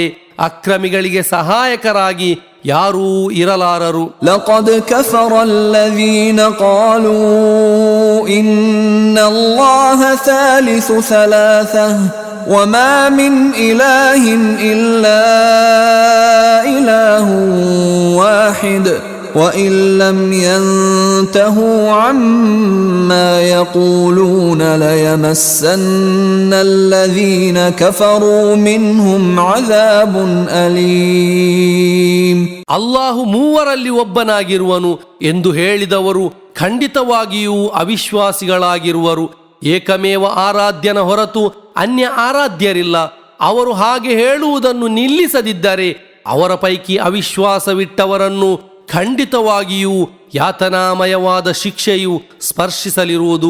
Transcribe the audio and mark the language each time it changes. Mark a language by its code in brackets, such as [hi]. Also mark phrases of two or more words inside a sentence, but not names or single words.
[kn] ಅಕ್ರಮಿಗಳಿಗೆ ಸಹಾಯಕರಾಗಿ ಯಾರೂ ಇರಲಾರರು. [ar] لقد كفر الذين قالوا إن الله ثالث ثلاثة وما من إله إلا إله واحد وَإِن لَّمْ يَنْتَهُوا عَمَّا يَقُولُونَ لَيَمَسَّنَّ الَّذِينَ كَفَرُوا مِنْهُمْ عَذَابٌ أَلِيمٌ. [kn] ಅಲ್ಲಾಹು ಮೂವರಲ್ಲಿ ಒಬ್ಬನಾಗಿರುವನು ಎಂದು ಹೇಳಿದವರು ಖಂಡಿತವಾಗಿಯೂ ಅವಿಶ್ವಾಸಿಗಳಾಗಿರುವರು. ಏಕಮೇವ ಆರಾಧ್ಯನ ಹೊರತು ಅನ್ಯ ಆರಾಧ್ಯರಿಲ್ಲ. ಅವರು ಹಾಗೆ ಹೇಳುವುದನ್ನು ನಿಲ್ಲಿಸದಿದ್ದರೆ ಅವರ ಪೈಕಿ ಅವಿಶ್ವಾಸವಿಟ್ಟವರನ್ನು ಖಂಡಿತವಾಗಿಯೂ ಯಾತನಾಮಯವಾದ ಶಿಕ್ಷೆಯು ಸ್ಪರ್ಶಿಸಲಿರುವುದು.